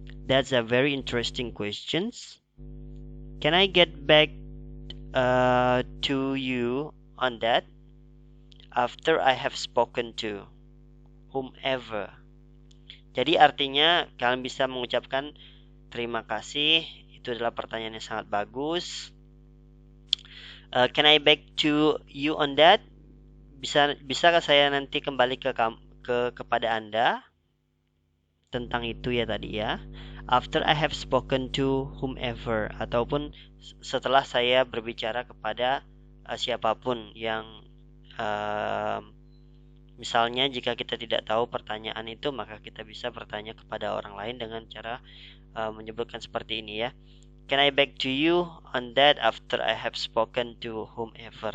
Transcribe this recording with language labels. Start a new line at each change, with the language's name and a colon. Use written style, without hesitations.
English: That's a very interesting questions. Can I get back to you on that after I have spoken to whomever.
Indonesian: Jadi artinya kalian bisa mengucapkan terima kasih, itu adalah pertanyaan yang sangat bagus.
English: Can I back to you on that?
Indonesian: Bisakah saya nanti kembali kepada Anda tentang itu ya tadi ya.
English: After I have spoken to whomever,
Indonesian: ataupun setelah saya berbicara kepada siapapun yang misalnya jika kita tidak tahu pertanyaan itu, maka kita bisa bertanya kepada orang lain dengan cara menyebutkan seperti ini ya.
English: Can I back to you on that after I have spoken to whomever?